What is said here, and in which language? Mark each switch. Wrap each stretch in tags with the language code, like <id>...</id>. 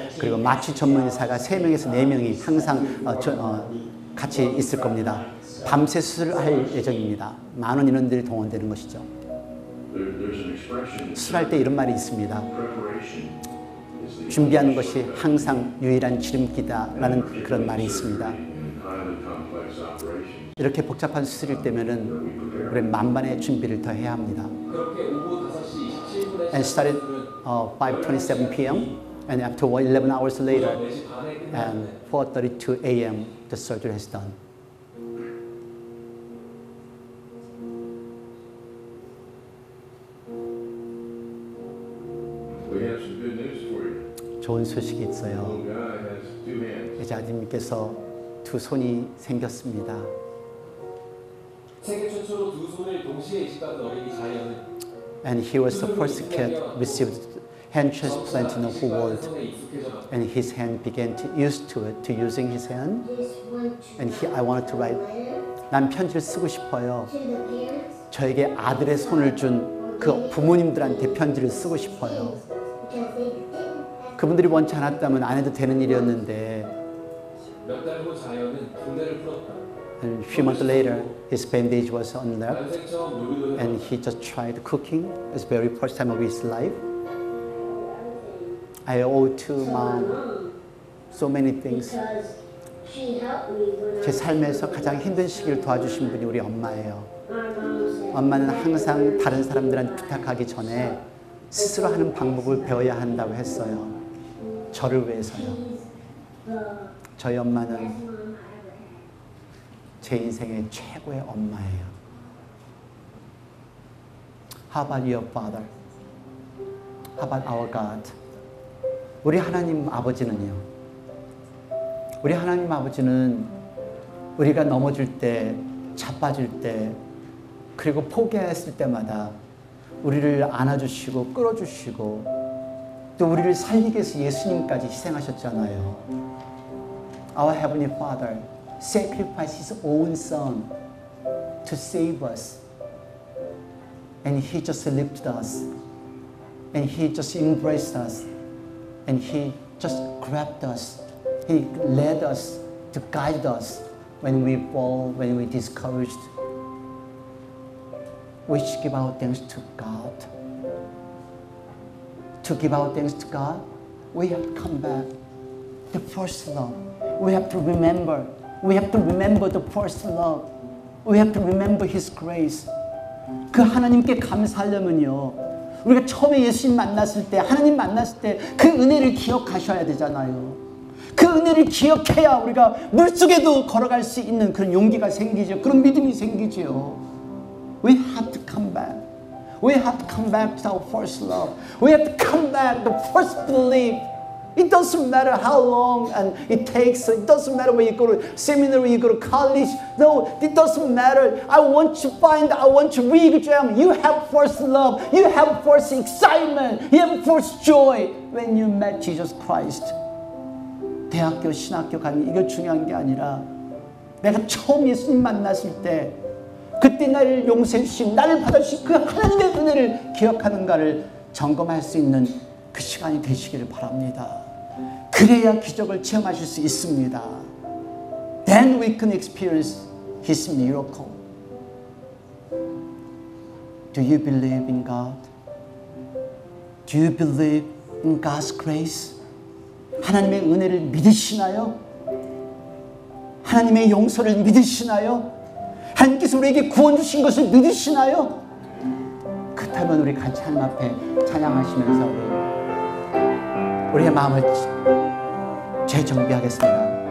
<ko>그리고 마취 전문 의사가 3명에서 4명이 항상 같이 있을 겁니다. 밤새 수술을 할 예정입니다. 많은 인원들이 동원되는 것이죠.</ko> <en>There's an expression.</en> <ko>수술할 때 이런 말이 있습니다.</ko> <en>Preparation is the</en> <ko>준비하는 것이 항상 유일한 지름길이다라는 그런 말이 있습니다.</ko> <en>in highly complex operations.</en> <ko>이렇게 복잡한 수술일 때면은 우리 만반의 준비를 더 해야 합니다. 그렇게 오후 5시 27분에</ko> <en>And started 5:27 p.m. and after 11 hours later</en> <ko>4시 반에</ko> <en>and</en> <ko>끝났는데</ko> <en>4:32 a.m. the surgery has done. We have some good news for you.</en> <ko>좋은 소식이 있어요.</ko> <en>Little guy has 2 hands.</en> <ko>이제 아드님께서 2 손이 생겼습니다. 세계 최초로 2손을 동시에 이식받은 어린이 자연은</ko> <en>And he was the first kid received hand transplant in the whole world.</en> <ko>손에 익숙해져갔고</ko> <en>And his hand began to used to it, to using his hand. And I wanted to write.</en> <ko>난 편지를 쓰고 싶어요.</ko> <en>To the parents,</en> <ko>저에게 아들의 손을 준 그 부모님들한테 편지를 쓰고 싶어요.</ko> <en>because they didn't have</en> <ko>그분들이 원치 않았다면 안 해도 되는 일이었는데. 몇 달 후 자연은 붕대를 풀었다.</ko> <en>And a few months later, his bandage was unwrapped.</en> <ko>난생 처음 요리도</ko> <en>And</en> <ko>해봤다.</ko> <en>he just tried cooking. It's the very first time of his life. I owe to mom so many things. because she helped me when</en> <ko>제 삶에서 가장 힘든 시기를 도와주신 분이 우리 엄마예요.</ko> <en>my mom said,</en> <ko>엄마는 항상 다른 사람들한테 부탁하기 전에 스스로 하는 방법을 배워야 한다고 했어요. 저를 위해서요.</ko> <en>the</en> <ko>저희 엄마는</ko> <en>best mom I ever had.</en> <ko>제 인생의 최고의 엄마예요.</ko> <en>How about your father? How about our God?</en> <ko>우리 하나님 아버지는요. 우리 하나님 아버지는 우리가 넘어질 때, 자빠질 때, 그리고 포기했을 때마다 우리를 안아주시고 끌어주시고 또 우리를 살리기 위해서 예수님까지 희생하셨잖아요.</ko> <en>Our Heavenly Father sacrificed His own Son to save us. And He just lifted us. And He just embraced us. And He just grabbed us. He led us to guide us when we fall, when we're discouraged. we should give our thanks to God. To give our thanks to God, we have to come back. The first love. We have to remember. We have to remember the first love. We have to remember His grace.</en> <ko>그 하나님께 감사하려면요, 우리가 처음에 예수님 만났을 때, 하나님 만났을 때 그 은혜를 기억하셔야 되잖아요. 그 은혜를 기억해야 우리가 물속에도 걸어갈 수 있는 그런 용기가 생기죠. 그런 믿음이 생기죠.</ko> <en>We have to come back. We have to come back to our first love. We have to come back to the first belief. It doesn't matter how long and it takes. It doesn't matter when you go to seminary, you go to college. No, it doesn't matter. I want to read them. You have first love. You have first excitement. You have first joy when you met Jesus Christ.</en> <ko>대학교, 신학교 가는 이게 중요한 게 아니라 내가 처음 예수님 만났을 때 그때 나를 용서해 주신, 나를 받아주신 그 하나님의 은혜를 기억하는가를 점검할 수 있는 그 시간이 되시기를 바랍니다. 그래야 기적을 체험하실 수 있습니다.</ko> <en>Then we can experience His miracle. Do you believe in God? Do you believe in God's grace?</en> <ko>하나님의 은혜를 믿으시나요? 하나님의 용서를 믿으시나요? 하나님께서 우리에게 구원 주신 것을 믿으시나요? 그렇다면 우리 같이 하나님 앞에 찬양하시면서 우리의 마음을 재정비하겠습니다.</ko>